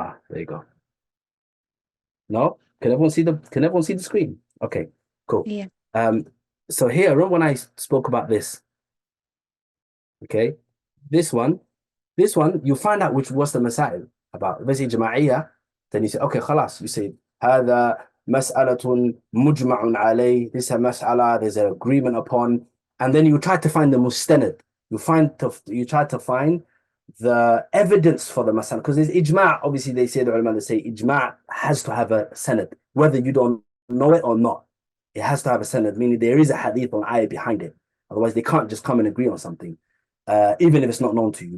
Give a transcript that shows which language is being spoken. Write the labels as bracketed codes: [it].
[en] There you go. No? Can everyone see the screen? Okay, cool. Yeah. So here, remember when I spoke about this? Okay, this one, you find out what's the masail about. If it's jama'iyya, then you say, okay, khalas. You say, [ar] هذا مسألة مجمع عليه. [en] This is a mas'ala, there's an agreement upon. And then you try to find the mustanad. You try to find the evidence for the mas'ala. Because there's ijma', obviously they say, the ulama, they say ijma' has to have a sanad, whether you don't know it or not. It has to have a sanad, meaning there is a hadith or ayah behind it. Otherwise, they can't just come and agree on something, even if it's not known to you.